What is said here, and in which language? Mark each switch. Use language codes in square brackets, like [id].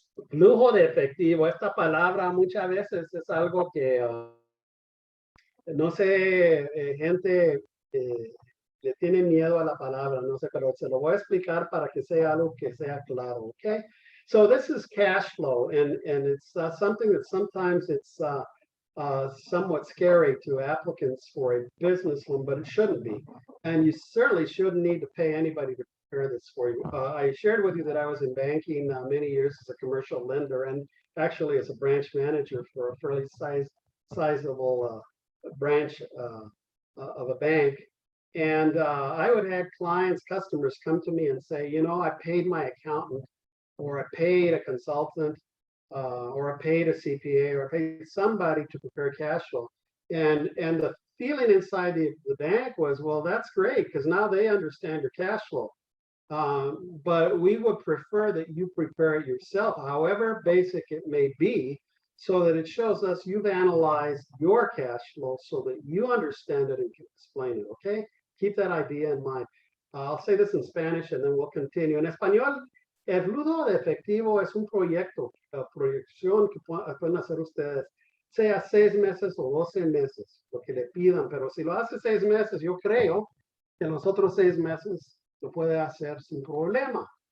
[es] Flujo de efectivo. Esta palabra muchas veces es algo que, no sé, gente le tiene miedo a la palabra, no sé, pero se lo voy a explicar para que sea algo que sea claro. [en] Okay. So this is cash flow, and it's something that sometimes it's somewhat scary to applicants for a business loan, but it shouldn't be. And you certainly shouldn't need to pay anybody to prepare this for you. I shared with you that I was in banking many years as a commercial lender, and actually as a branch manager for a fairly sizable branch of a bank. And I would have clients, customers come to me and say, you know, I paid my accountant, or I paid a consultant, or I paid a CPA, or I paid somebody to prepare cash flow. And the feeling inside the bank was, well, that's great, because now they understand your cash flow. But we would prefer that you prepare it yourself, however basic it may be, so that it shows us you've analyzed your cash flow so that you understand it and can explain it, okay? Keep that idea in mind. I'll say this in Spanish and then we'll continue. [es] En español, el flujo de efectivo es un proyecto, proyección que pueden hacer ustedes, sea 6 meses o 12 meses, lo que le pidan, pero si lo hace 6 meses, yo creo que los otros 6 meses lo puede hacer sin problema.